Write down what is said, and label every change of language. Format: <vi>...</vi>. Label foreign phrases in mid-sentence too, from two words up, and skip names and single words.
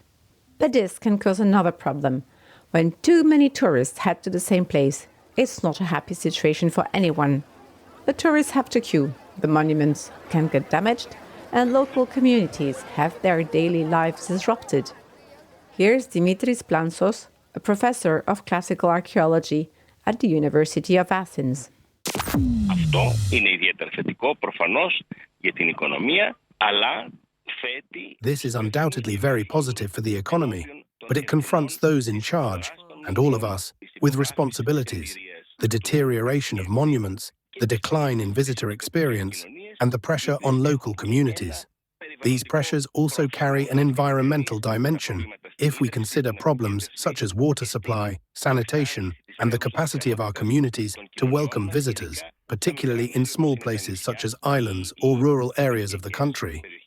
<en>But this can cause another problem. When too many tourists head to the same place, it's not a happy situation for anyone. The tourists have to queue, the monuments can get damaged, and local communities have their daily lives disrupted. Here's Dimitris Plansos, a professor of classical archaeology at the University of Athens.</en> <el>Αυτό είναι ιδιαίτερα θετικό προφανώς για την οικονομία, αλλά θέτει...</el> <en>This is undoubtedly very positive for the economy, but it confronts those in charge, and all of us, with responsibilities. The deterioration of monuments, the decline in visitor experience, and the pressure on local communities. These pressures also carry an environmental dimension if we consider problems such as water supply, sanitation, and the capacity of our communities to welcome visitors, particularly in small places such as islands or rural areas of the country.</en>